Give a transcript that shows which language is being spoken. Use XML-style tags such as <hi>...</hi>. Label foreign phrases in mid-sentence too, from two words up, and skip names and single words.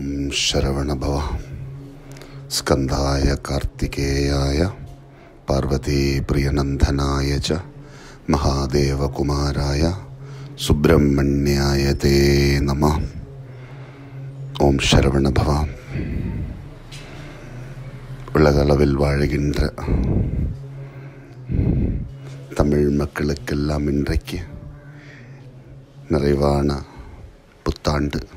<sa>शरवणभव स्कंधाय कार्तिकेयाय पार्वतीप्रियनंदनाय च महादेवकुमाराय सुब्रह्मण्याय ते नमः. ॐ शरवणभव.</sa> <ta>உலகளவில் வாழுகின்ற தமிழ் மக்களுக்கெல்லாம் இன்றைக்கு நிறைவான புத்தாண்டு.</ta>